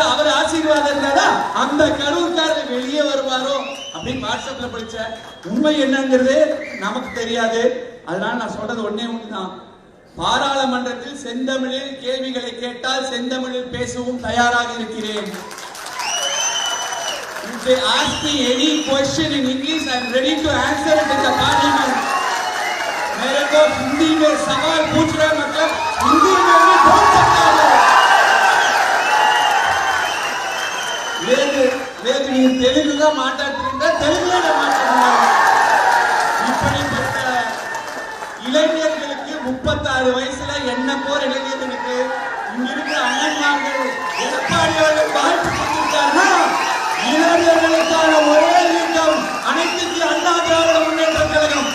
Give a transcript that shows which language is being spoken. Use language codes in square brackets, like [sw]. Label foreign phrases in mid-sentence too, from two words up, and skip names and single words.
[ta] அவர் ஆசீர்வாதம் இருந்தாரா அந்த கரூர்காரர் வெளியே வருவாரோ அப்படின்னு வாட்ஸ்அப்ல படிச்ச. உண்மை என்னங்கிறது நமக்கு தெரியாது. அதனால நான் சொல்றது ஒன்னே ஒண்ணுதான். பாராளுமன்றத்தில் செந்தமிழில் கேள்விகளை கேட்டால் செந்தமிழில் பேசவும் தயாராக இருக்கிறேன். [en] If they ask me any question in English, I am ready to answer it in the parliament. [hi] मेरे को हिंदी में सवाल पूछ रहे मतलब हिंदी में भी बोल सकता है. [ta] లేదు நீ தெலுங்குல மாட்டாடுறீங்க, தெலுங்குல மாட்டாடுறாங்க. இப்படிப்பட்ட இளைஞர்களுக்கு 36 வயசுல என்ன போற இளைஞர்களுக்கு இங்க இருக்கிற அண்ணன்மார்கள் எடப்பாடி அவர்கள் வாழ்த்து கொடுத்திருக்காருன்னா இளைஞர்களுக்கான ஒரே இயக்கம் அனைத்து இந்திய அண்ணா திராவிட முன்னேற்ற கழகம்.